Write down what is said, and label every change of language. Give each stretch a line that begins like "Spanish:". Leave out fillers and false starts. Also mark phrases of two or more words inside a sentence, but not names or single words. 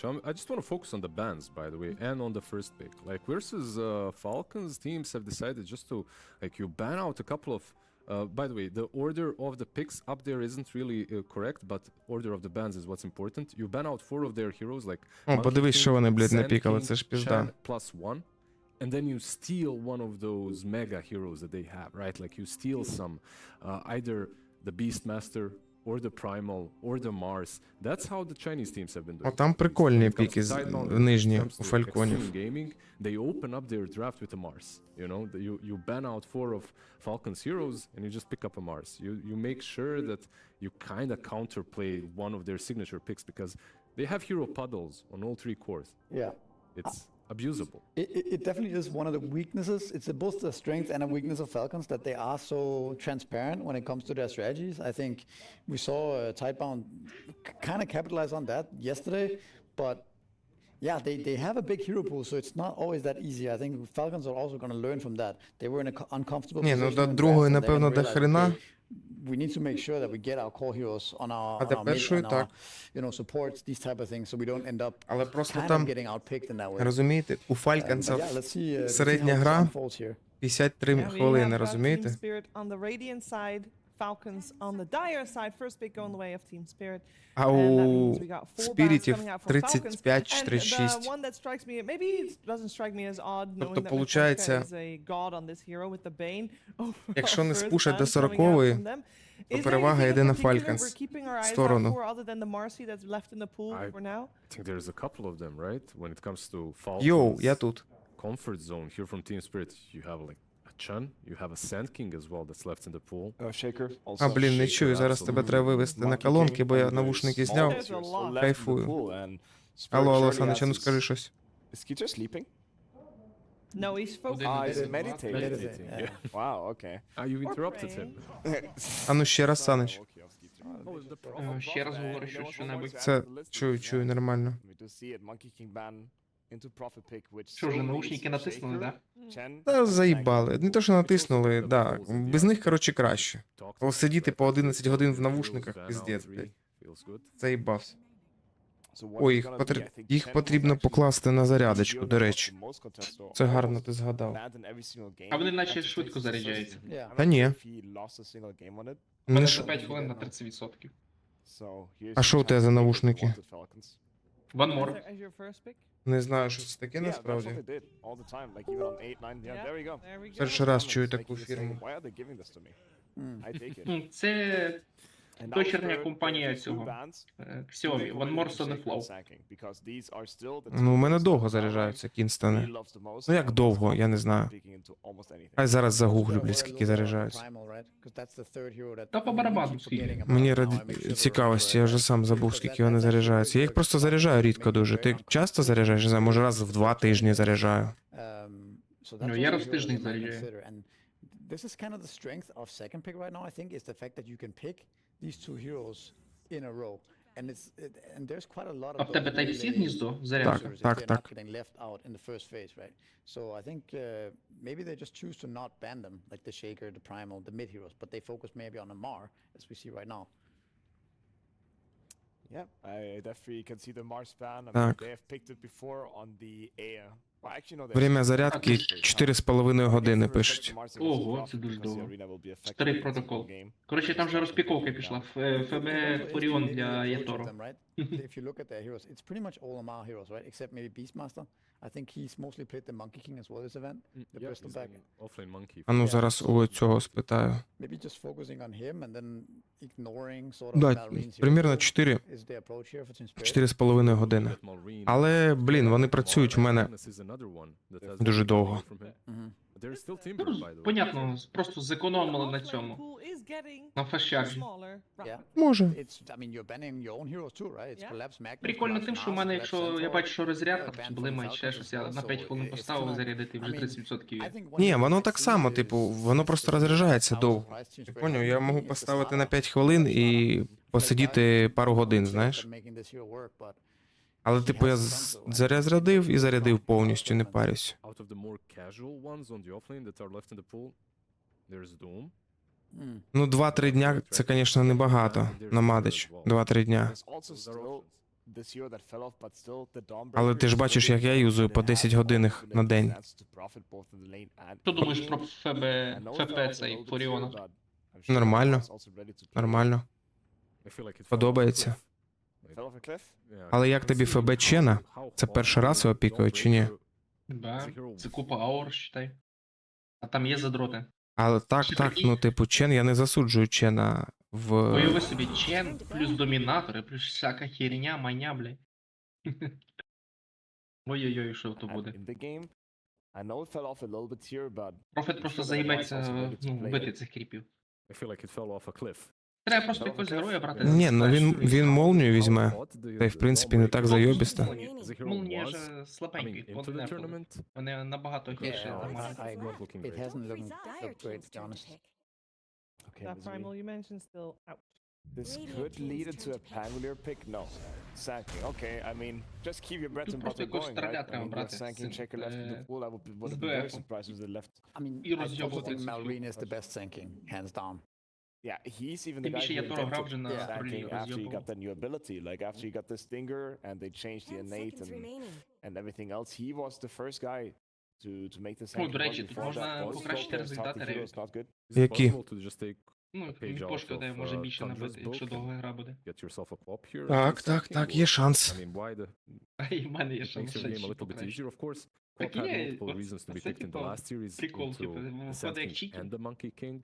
English: I just want to focus on the bans, by the way, and on the first pick. Like, versus Falcons, teams have decided just to, like, you ban out a couple of... by the way, the order of the picks up there isn't really correct, but order of the bans is what's important. You ban out 4 of their heroes, like...
Ukrainian: О, подивись, що вони, блядь, напікали, це ж пізда.
English: +1, and then you steal one of those mega heroes that they have, right? Like, you steal some, either the Beastmaster, or the Primal, or the Mars. That's how the Chinese teams have been doing.
Ukrainian: О, там прикольні піки нижні у Фальконів.
English: Gaming, they open up their draft with a Mars. You know, you ban out 4 of Falcon's heroes and you just pick up a Mars. You make sure that you kind of counterplay one of their signature picks, because they have hero puddles on all 3 cores. Yeah. It's abusable. It definitely is one of the weaknesses. It's both a strength and a weakness of Falcons that they are so transparent when it comes to their strategies. I think we saw Tidebound kind of capitalize on that yesterday, but yeah, they have a big hero pool, so it's not always that easy. I think Falcons are also going to learn from that. They were in an uncomfortable
Ukrainian: Ні,
English: position.
Ukrainian: ну до другої, напевно, до хрена.
English: We need to make sure that we get our core heroes on our, you know, supports, these type of things, so we don't end up
Ukrainian: Але просто
English: kind
Ukrainian: там,
English: of getting outpicked in that way.
Ukrainian: розумієте, у Falcons
English: Yeah, let's see
Ukrainian: середня
English: how this
Ukrainian: гра
English: unfolds here.
Ukrainian: 53
English: Yeah, we
Ukrainian: хвилини,
English: have got Team
Ukrainian: розумієте?
English: Spirit on the Radiant side, Falcons on the Dire side. First pick going the way of Team Spirit.
Ukrainian: А
English: And that
Ukrainian: у
English: means we got 4 bans
Ukrainian: Спірітів
English: coming out for Falcons.
Ukrainian: 35-36.
English: And the one that strikes me, maybe it doesn't strike me as odd, knowing
Ukrainian: Тобто,
English: that
Ukrainian: получається,
English: Metallica is a god on this hero with the Bane.
Ukrainian: якщо не
English: First
Ukrainian: спушать до
English: ban coming out
Ukrainian: 40-ї,
English: from them.
Ukrainian: то
English: Is there
Ukrainian: перевага
English: anything
Ukrainian: йде
English: in
Ukrainian: на
English: particular
Ukrainian: Falcons
English: we're keeping our eyes out
Ukrainian: сторону.
English: for other than the Marcy that's left in the pool for now? I think there's a couple of them, right? When it comes to Falcons,
Ukrainian: Йоу, я тут.
English: comfort zone here from Team Spirit, you have like a Chun, you have a Sand King as well that's left in the pool. Shaker.
Ukrainian: А, блін, не чую, зараз тебе треба вивести на колонки, бо я навушники зняв. Кайфую. Алло, алло, Саныч, а ну скажи щось.
English: Is Keecher sleeping? No, he's focused. He's meditating. Yeah. Wow, okay. You interrupted him.
Ukrainian: А ну ще раз, Саныч. Ще раз говорю що-небудь. Це чую, нормально. Що вже, наушники натиснули, да? Та заїбали. Не то, що натиснули, да. Без них, коротше, краще. Бо сидіти по 11 годин в навушниках, піздець, блядь. Заїбався. Ой, їх потрібно покласти на зарядочку, до речі. Це гарно ти згадав. А вони наче швидко заряджаються. Та ні. У мене за 5 хвилин на 30%. А що у тебе за навушники?
English: One more. As your first pick?
Ukrainian: Не знаю, що це таке насправді.
English: There we go.
Ukrainian: Перший раз чую таку фірму. Це дочірня компанія цього. Xiaomi.
English: One more Sony Flow.
Ukrainian: Ну, у мене довго заряджаються кінстони. Ну, як довго, я не знаю. Хай зараз загуглю, блядь, скільки заряджаються. Та по барабану скільки. Мені ради цікавості, я вже сам забув, скільки вони заряджаються. Я їх просто заряджаю рідко дуже. Ти часто заряджаєш? Не знаю, може раз в 2 тижні заряджаю. Ну, я раз в тиждень заряджаю.
English: This is kind of the strength of second pick right now, I think, is the fact that you can pick these two heroes in a row. And there's quite a lot of
Ukrainian: А в тебе Type-C гніздо? Зарядка? Так.
English: getting left out in the first phase, right? So I think maybe they just choose to not ban them, like the Shaker, the Primal, the mid heroes, but they focus maybe on a Mar, as we see right now. Yeah, I definitely can see the Mars ban. I mean,
Ukrainian: Так.
English: they have picked it before on the air. Well, actually, no, they
Russian: Время зарядки
Ukrainian: 4,5 години пишуть. Ого, це дуже довго. Старий протокол. Коротше, там вже розпіковка пішла. ФБ Фуріон для Ятору.
English: If you look at their heroes, it's pretty much all Amar heroes, right? Except maybe Beastmaster. I think he's mostly played the Monkey King as well this event. The Bristol back. Offlane monkey.
Ukrainian: А ну зараз у цього спитаю.
English: Maybe just focusing on him and then ignoring sort of
Ukrainian: Да,
English: Malreen's
Ukrainian: примірно
English: heroes
Ukrainian: 4,
English: is the approach here for Team Spirit.
Ukrainian: 4,5 години. Але, блін, вони працюють в мене дуже довго. Ну, понятно, просто зекономили на цьому. На фастчарджі. Може.
English: It's, I mean, you're banning your own heroes too, right? It's Collapse, Magnus,
Ukrainian: Прикольно тим, що в мене,
English: Collapse,
Ukrainian: якщо я
English: Centaur,
Ukrainian: бачу, що розрядка,
English: ban
Ukrainian: то
English: from
Ukrainian: блимає
English: Falcons
Ukrainian: ще щось,
English: as
Ukrainian: я
English: well,
Ukrainian: на 5
English: so
Ukrainian: хвилин
English: it's
Ukrainian: поставив
English: kinda-
Ukrainian: зарядити, вже
English: I mean,
Ukrainian: 30% є.
English: I think one
Ukrainian: Ні,
English: thing
Ukrainian: воно
English: we
Ukrainian: так
English: see
Ukrainian: само,
English: is
Ukrainian: типу, воно просто розряджається довго. Ти поняв, я можу поставити на 5 хвилин і посидіти пару годин, знаєш.
English: making this hero work, but
Ukrainian: Але, типу, я зарядив і зарядив повністю, не парюсь.
English: Out of the more casual ones on the offlane that are left in the pool, there's Doom.
Ukrainian: Ну, 2-3 дня це, звісно, небагато на Мадич. 2-3 дня.
English: There's also still this hero that fell off, but still the Dawnbreaker
Ukrainian: Але ти ж
English: is
Ukrainian: бачиш,
English: still
Ukrainian: як я
English: good,
Ukrainian: юзаю
English: and
Ukrainian: по
English: they
Ukrainian: 10
English: have
Ukrainian: годин
English: multiple
Ukrainian: на день.
English: chance to profit both in the lane and
Ukrainian: Що думаєш
English: mid.
Ukrainian: про ФП цей Фуріона? Нормально. Нормально. Подобається.
English: Fell off a cliff?
Ukrainian: Але як тобі ФБ Чена? Це перший раз його пікають чи ні? Да, це купа аур, считай. А там є задроти. Але так, ну, типу, Чен, я не засуджую Чена в... Уяви собі, чен, плюс домінатори, плюс всяка херня, маня, блядь. Ой-ой-ой, що то буде.
English: In the game, I know it fell off a little bit here, but
Ukrainian: Профет просто заїбеться вбити цих кріпів.
English: I feel like it fell off a cliff.
Ukrainian: Треба просто якогось героя брати. Ні, ну він молнію візьме. Та й, в принципі, не так зайобісто. Молнія ж слабенький, континенту. Вони набагато гірше дамажать.
English: I agree. It hasn't looked great, to be honest. okay, That this primal you mentioned still out. This could lead into a Pangolier pick. No, Sanking. Okay, I mean, just keep your bread and
Ukrainian: Просто
English: butter
Ukrainian: якогось
English: going,
Ukrainian: стреля
English: right? I
Ukrainian: треба
English: mean,
Ukrainian: брати.
English: with Sanking checker left in the pool, I would
Ukrainian: з
English: be very
Ukrainian: БФ.
English: surprised if they left. I mean,
Ukrainian: І
English: I also
Ukrainian: роз'єбувати
English: think
Ukrainian: цю
English: Malreen is the best sinking, hands down. Yeah, he's even the
Ukrainian: Тим
English: guy
Ukrainian: більше
English: who
Ukrainian: Ятора грав
English: invented
Ukrainian: вже на тролі
English: Sanking after he роз'єбував. got that new ability. Like after he got the Stinger and they changed the innate and everything else, he was the first guy
Ukrainian: Ну, до речі, тут можна покращити результати рейвів. Які? Ну, міпошка дає може більше набити, якщо довга гра буде. Так, є шанс. А і в мене є шанс ще покращити. Так є, це типу прикол, типу, виходить як читер.